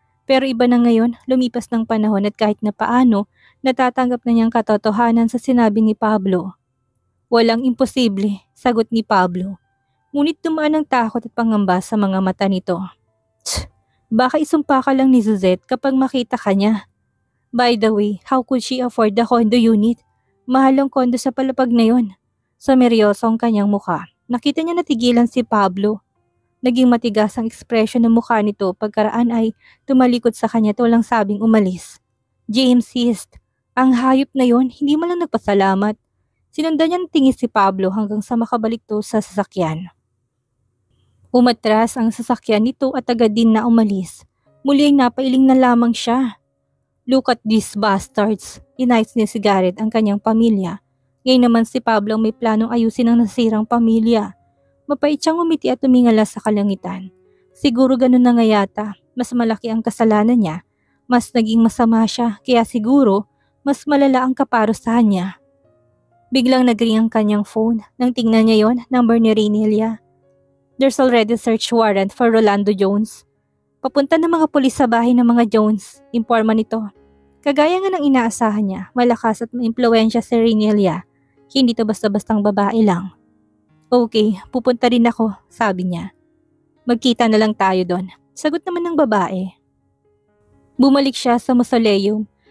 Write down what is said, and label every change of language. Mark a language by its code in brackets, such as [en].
[tl] Pero iba na ngayon, lumipas ng panahon at kahit na paano, natatanggap na niyang katotohanan sa sinabi ni Pablo. Walang imposible, sagot ni Pablo. Ngunit dumaan ang takot at pangamba sa mga mata nito. Tsk, baka isumpa ka lang ni Suzette kapag makita ka niya. [en] By the way, how could she afford the condo unit? [tl] Mahal ang kondo sa palapag na yon. Sumeryoso ang kanyang muka. Nakita niya natigilan si Pablo. Naging matigas ang ekspresyon ng mukha nito pagkaraan ay tumalikod sa kanya at walang sabing umalis. [en] James hissed. [tl] Ang hayop na yon, hindi man lang nagpasalamat. Sinundan niya ng tingin si Pablo hanggang sa makabalik to sa sasakyan. Umatras ang sasakyan nito at agad din na umalis. Muli ay napailing na lamang siya. [en] Look at these bastards. [tl] Inayos ni si Garrett ang kanyang pamilya. Ngayon naman si Pablo ang may planong ayusin ang nasirang pamilya. Mapait siyang umiti at tumingala sa kalangitan. Siguro ganun na nga yata. Mas malaki ang kasalanan niya. Mas naging masama siya. Kaya siguro, mas malala ang kaparusahan niya. Biglang nag-ring ang kanyang phone. Nang tingnan niya yon, number ni Rainelia. [en] There's already a search warrant for Rolando Jones. [tl] Papunta ng mga pulis sa bahay ng mga Jones. Imporma nito. Kagaya nga ng inaasahan niya, malakas at maimpluwensya si Rainelia. Hindi to basta-bastang babae lang. Okay, pupunta rin ako, sabi niya. Magkita na lang tayo doon. Sagot naman ng babae. Bumalik siya sa mausoleum.